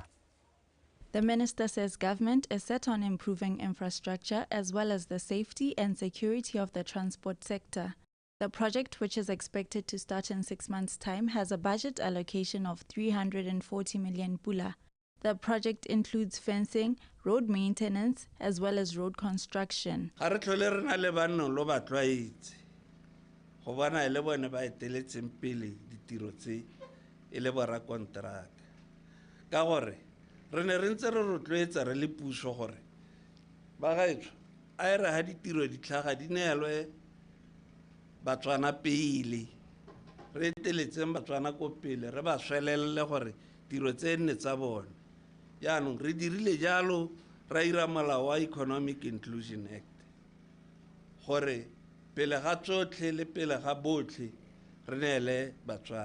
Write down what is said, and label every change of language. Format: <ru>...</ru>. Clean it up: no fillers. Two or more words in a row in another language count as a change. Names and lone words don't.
<en>The minister says government is set on improving infrastructure as well as the safety and security of the transport sector. The project, which is expected to start in 6 months' time, has a budget allocation of 340 million pula. The project includes fencing, road maintenance, as well as road construction.</en> <tn>Re ne re ntse re rotloetsa re le puso gore ba gaetsho a re ha ditiro di tlhaga di neelwe batswana pele re eteletseng batswana ko pele re ba swelelle gore tiro tse nne tsa bone jaanong re dirile jalo ra ira molao wa Economic Inclusion Act gore pele ga tsotlhe le pele ga botlhe re neele batswana</tn>